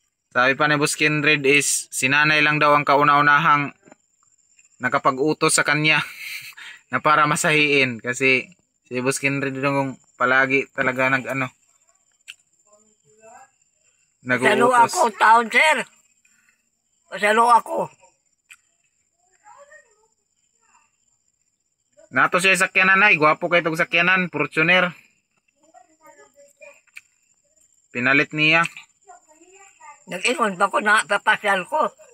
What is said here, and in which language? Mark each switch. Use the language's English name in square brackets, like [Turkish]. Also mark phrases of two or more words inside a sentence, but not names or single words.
[Filipino] Sabi pa ni Boss Kindred is si nanay lang daw ang kauna-unahang nakapag-utos sa kanya na para masahiin kasi si Boss Kindred yung palagi talaga Pasalo nag-uutos. ako, taon, sir. Pasalo ako. [Cebuano] Nato siya sa sakyanan ay, gwapo kayo itong sakyanan, Fortuner. Pinalit niya. Nag-ingon pa ko na papasyal ko.